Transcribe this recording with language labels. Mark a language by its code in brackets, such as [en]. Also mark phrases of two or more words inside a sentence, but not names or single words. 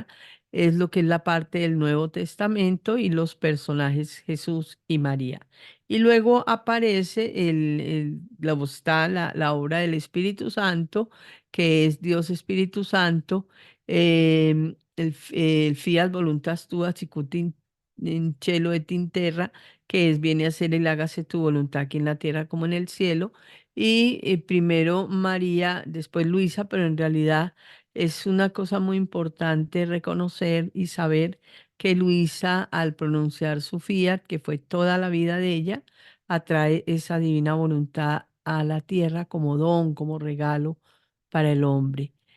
[es] Es lo que es la parte del Nuevo Testamento y los personajes Jesús y María. Y luego aparece está la obra del Espíritu Santo, que es Dios Espíritu Santo, el [la] fiat voluntas tua, sicut in cielo et in terra, [es] que es viene a ser el hágase tu voluntad aquí en la tierra como en el cielo. Y primero María, después Luisa, pero en realidad es una cosa muy importante reconocer y saber que Luisa, al pronunciar su fiat, que fue toda la vida de ella, atrae esa divina voluntad a la tierra como don, como regalo para el hombre.